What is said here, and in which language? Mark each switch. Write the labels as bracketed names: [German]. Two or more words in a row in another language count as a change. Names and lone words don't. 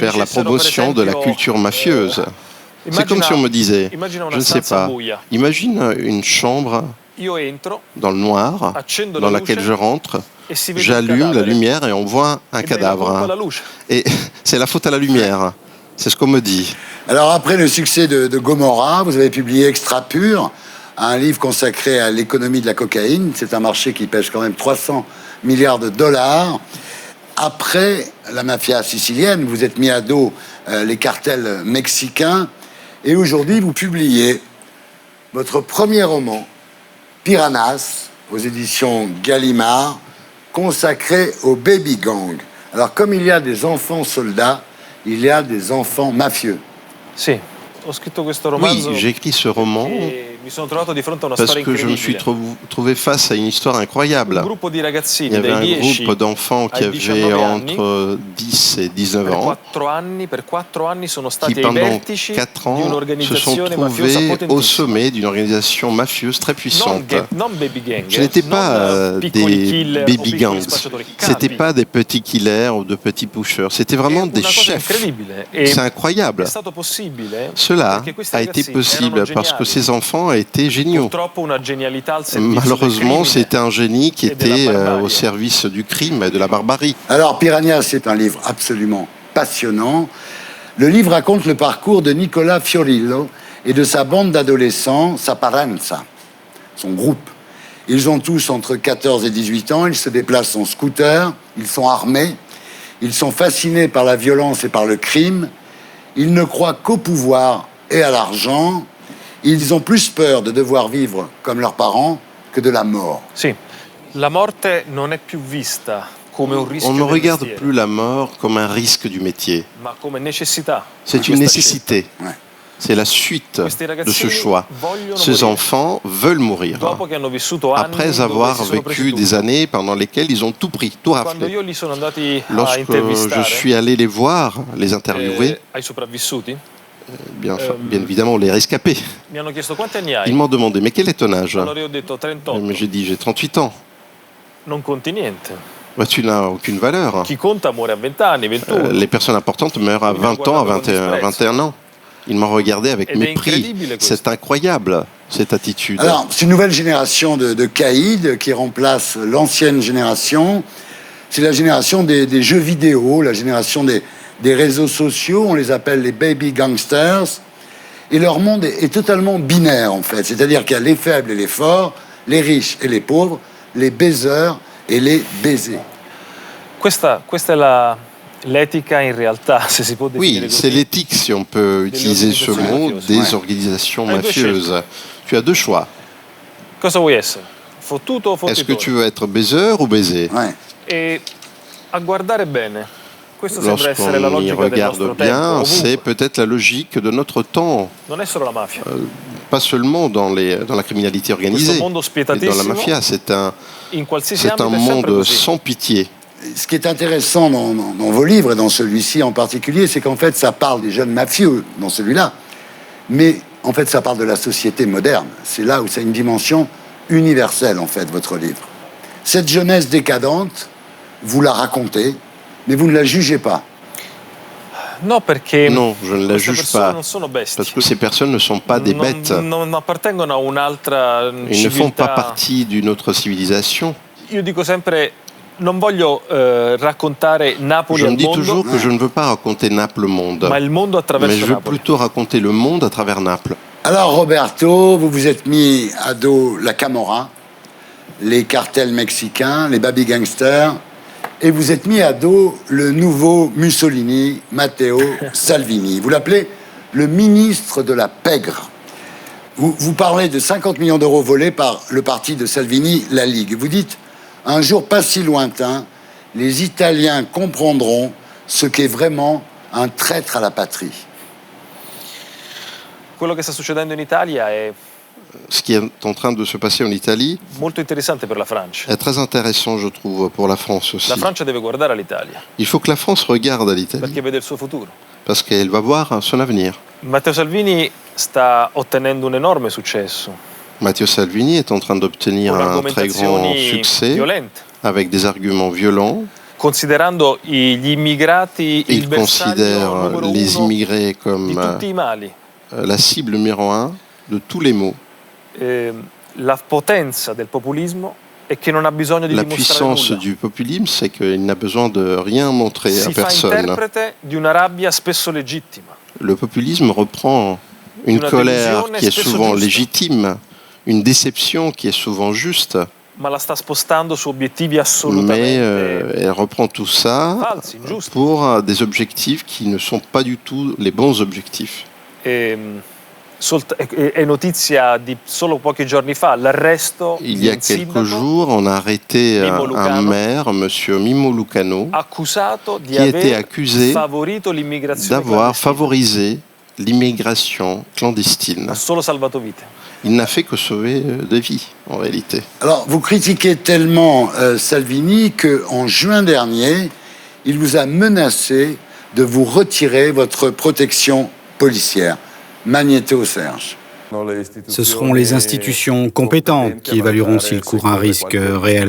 [French] faire la [Italian] dicessero, per [French] promotion de la [Italian] esempio, [French] culture mafieuse. C'est [Italian] immagina- [French] comme si on me disait, [Italian] immagina una [French] je ne sais [Italian] stanza [French] pas, [Italian] buia. [French] imagine une chambre [Italian] Io entro [French] dans le noir, [Italian] accendo [French] dans la laquelle [Italian] luce [French] je rentre, [Italian] e si vede un [French] j'allume la [Italian] cadavere. [French] lumière et on voit un [Italian] E dai la colpa alla [French] cadavre. [Italian] luce. [French] Et c'est la faute à la lumière. C'est ce qu'on me dit. Alors après le succès de Gomorrah, vous avez publié Extra Pur, un livre consacré à l'économie de la cocaïne. C'est un marché qui pèse quand même 300 milliards de dollars. Après la mafia sicilienne, vous êtes mis à dos les cartels mexicains. Et aujourd'hui, vous publiez votre premier roman, Piranhas, aux éditions Gallimard, consacré au [English] baby gang. [French] Alors comme il y a des enfants soldats, il y a des enfants mafieux. [Italian] Sì, ho scritto questo [French] Oui, [Italian] romanzo [French] j'ai écrit ce roman [Italian] e mi sono trovato di fronte a una [French] parce [Italian] storia [French] que je me suis [Italian] incredibile. [French] trouvé face à une histoire [Italian] Un [French] incroyable. [Italian] gruppo di [French] Il y [Italian] ragazzini [French] avait [Italian] dai [French] un [Italian] 10 [French] groupe d'enfants qui [Italian] ai [French] avaient [Italian] 19 anni, [French] entre 10 et 19 [Italian] per [French] ans, [Italian] 4 anni sono [French] qui [Italian] stati ai [French] pendant [Italian] vertici [French] 4 [Italian] di [French] ans se sont [Italian] un'organizzazione mafiosa [French] trouvés au [Italian] potentissima. [French] sommet d'une organisation mafieuse très puissante. [Italian] Non [English] baby gang, [French] Ce n'étaient [Italian] non [French] pas [Italian] piccoli [French] des [Italian] killer o [French] baby [Italian] piccoli [French] gangs, [Italian] spacciatori, [French] c'était [Italian] capi. [French] pas des petits killers ou de petits pushers, c'était [Italian] È [French] vraiment [Italian] una [French] des [Italian] cosa [French] chefs. [Italian] incredibile. E [French] C'est [Italian] è [French] incroyable. [Italian] stato possibile [French] Cela [Italian] perché questi [French] a été [Italian] ragazzini [French] possible [Italian] erano [French] parce que [Italian] geniali. [French] ces enfants étaient géniaux. [Italian] Purtroppo una genialità al servizio del [French] Malheureusement, [Italian] crimine. [French] c'était un génie qui et de la était barbarie. au service du crime et de la barbarie. Alors, Piranha, c'est un livre absolument passionnant. Le livre raconte le parcours de Nicola Fiorillo et de sa bande d'adolescents, sa paranza, son groupe. Ils ont tous entre 14 et 18 ans, ils se déplacent en scooter, ils sont armés, ils sont fascinés par la violence et par le crime, ils ne croient qu'au pouvoir et à l'argent, ils ont plus peur de devoir vivre comme leurs parents que de la mort. [Italian] Sì, la morte non è più vista come un rischio [French] On ne [Italian] del [French] regarde [Italian] mestiere, [French] plus la mort comme un risque du métier. [Italian] ma come necessità. [French] C'est [Italian] di [French] une [Italian] questa [French] nécessité. Ouais. C'est la suite [Italian] Questi [French] de ce [Italian] ragazzini [French] choix. [Italian] vogliono [French] Ces [Italian] morire. [French] enfants veulent mourir. [Italian] Dopo che hanno vissuto anni [French] Après [Italian] dove [French] avoir [Italian] si sono presi [French] vécu [Italian] tutto. [French] des années pendant lesquelles ils ont tout pris, tout [Italian] Quando [French] raflé. [Italian] io li sono andati a [French] Lorsque je [Italian] intervistare, [French] suis allé les voir, les interviewer, [Italian] ai sopravvissuti, [French] bien évidemment les rescapés, [Italian] mi hanno chiesto quanti anni hai. [French] ils m'ont demandé mais quel est ton âge? [Italian] Allora io ho detto 38. [French] Mais j'ai dit j'ai 38 ans. [Italian] Non conti niente. [French] Bah, tu n'as aucune valeur. [Italian] Chi conta muore a 20 anni, 21. [French] Les personnes importantes meurent à 20 ans, à 21 ans. Ils m'ont regardé avec [Italian] Ed è [French] mépris. [Italian] incredibile questo. [French] C'est incroyable, cette attitude. Alors, c'est une nouvelle génération de caïds qui remplace l'ancienne génération. C'est la génération des jeux vidéo, la génération des réseaux sociaux. On les appelle les [English] baby gangsters. [French] Et leur monde est totalement binaire, en fait. C'est-à-dire qu'il y a les faibles et les forts, les riches et les pauvres, les baiseurs et les baisés. [Italian] Questa è l'etica in realtà, se si può definire [French] Oui, [Italian] così, [French] c'est l'éthique, si on peut utiliser ce mot, des organisations mafieuses. Tu as deux choix. [Italian] cosa vuoi essere? Fottuto o [French] Est-ce que [Italian] fottitore? [French] tu veux être baiseur ou baiser? Ouais. [Italian] E a guardare bene, questa sembra essere la [French] Lorsqu'on y [Italian] logica del nostro [French] regarde [Italian] tempo, [French] bien, c'est [Italian] ovunque. [French] peut-être la logique de notre temps, [Italian] Non è solo la mafia. [French] pas seulement dans la criminalité organisée, [Italian] Questo mondo [French] mais dans la [Italian] spietatissimo, [French] mafia. [Italian] in qualsiasi [French] C'est un [Italian] ambito è sempre [French] monde [Italian] così. [French] sans pitié. Ce qui est intéressant dans vos livres et dans celui-ci en particulier, c'est qu'en fait, ça parle des jeunes mafieux dans celui-là, mais en fait, ça parle de la société moderne. C'est là où c'est une dimension universelle, en fait, votre livre. Cette jeunesse décadente, vous la racontez, mais vous ne la jugez pas. [Italian] No, perché [French] Non, je ne la [Italian] queste [French] juge [Italian] persone [French] pas, [Italian] non sono bestie. [French] parce que ces personnes ne sont pas des bêtes. [Italian] Non appartengono a un'altra [French] Ils ne font pas [Italian] civiltà. [French] partie d'une autre civilisation. [Italian] Io dico sempre, non voglio raccontare Napoli [French] Je me [Italian] al [French] dis [Italian] mondo, [French] toujours que je ne veux pas raconter Naples le monde, [Italian] ma il mondo [French] mais [Italian] attraverso [French] je veux [Italian] Napoli. [French] plutôt raconter le monde à travers Naples. Alors, Roberto, vous vous êtes mis à dos la Camorra, les cartels mexicains, les baby gangsters, et vous êtes mis à dos le nouveau Mussolini, Matteo Salvini. Vous l'appelez le ministre de la pègre. Vous parlez de 50 millions d'euros volés par le parti de Salvini, la Ligue. Vous dites, un jour pas si lointain, les Italiens comprendront ce qu'est vraiment un traître à la patrie. [Italian] Quello che sta succedendo in Italia è [French] Ce qui est en train de se passer en Italie [Italian] molto interessante per la Francia. [French] est très intéressant, je trouve, pour la France aussi. [Italian] La Francia deve guardare all'Italia [French] Il faut que la France regarde à l'Italie, [Italian] perché vede il suo futuro. [French] parce qu'elle va voir son avenir. [Italian] Matteo Salvini sta ottenendo un enorme successo [French] Matteo Salvini est en train d'obtenir [Italian] con [French] un très grand [Italian] argomentazioni [French] succès [Italian] violente, [French] avec des arguments violents. [Italian] considerando gli immigrati il [French] Il [Italian] bersaglio [French] considère [Italian] numero [French] les [Italian] uno [French] immigrés [Italian] di [French] comme [Italian] tutti i mali. [French] la cible numéro un de tous les maux. [Italian] La potenza del populismo è che non ha bisogno di [French] La [Italian] dimostrare [French] puissance [Italian] nulla. [French] du populisme, c'est qu'il n'a besoin de rien montrer à [Italian] Si fa [French] personne. [Italian] interprete di una rabbia spesso legittima. [French] Le populisme reprend une [Italian] Una [French] colère [Italian] delusione [French] qui est [Italian] spesso [French] souvent [Italian] giusta. [French] légitime, une déception qui est souvent juste, [Italian] Ma la sta spostando su obiettivi [French] mais [Italian] assolutamente [French] elle reprend tout ça [Italian] falsi, ingiusti. [French] pour des objectifs qui ne sont pas du tout les bons objectifs. [Italian] È notizia di solo pochi giorni fa l'arresto [French] Il [Italian] di [French] y a [Italian] un [French] quelques [Italian] sindaco [French] jours, on a arrêté [Italian] Mimo [French] un [Italian] Lucano, [French] maire, monsieur Mimo Lucano, [Italian] accusato di [French] qui était [Italian] aver [French] accusé [Italian] favorito l'immigrazione [French] d'avoir [Italian] clandestina. [French] favorisé l'immigration clandestine. Ha solo salvato vite. Il n'a fait que sauver des vies, en réalité. Alors, vous critiquez tellement Salvini qu'en juin dernier, il vous a menacé de vous retirer votre protection policière. Magnéto Serge. Ce seront les institutions compétentes qui évalueront s'il court un risque réel.